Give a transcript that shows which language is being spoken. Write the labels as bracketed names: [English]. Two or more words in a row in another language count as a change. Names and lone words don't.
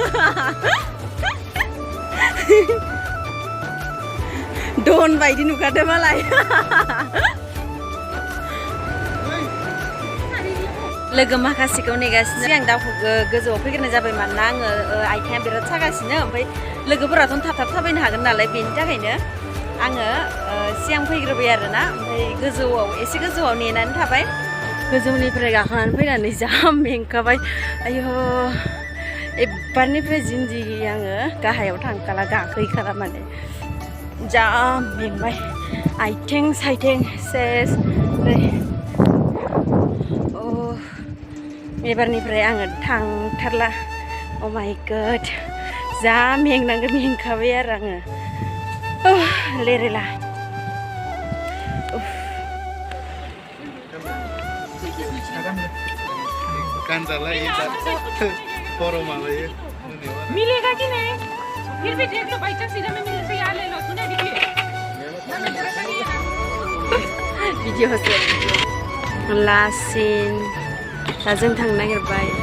[Bodo] Don bayi nggak ada malai. Logo माखासेखौ नेगासिनो सिगां दाउ गोजौआव फैग्रोनाय जाबाय मानोना आङो आथिङा बिराद सागासिनो ओमफ्राय लोगोफोराथ' थाब थाबायनो हागोन नालाय बेनि थाखायनो आङो सिगां फैग्रोबाय आरोना ओमफ्राय गोजौआव एसे गोजौआव नेनानै थाबाय गोजौनिफ्राय गाखोनानै फैनानै जा मेंखाबाय आयौ एबारनिफ्राय जिन्दगि आङो गाहायाव थांखाला गाखोहैखाला माने जा मेंबाय आथिं साइथिं सेस एबारनिफ्राय आङो थांथारला [English] oh my god [Bodo] जा मेंखाबाय आरो आङो लेरेला [Hindi] मिलेगा कि नहीं फिर भी देख लो [English] by chance [Hindi] सीधा में मिले तो यहाँ ले लो सुने देखिए वीडियो से [English] last scene [Bodo] दा जों थांनो नागिरबाय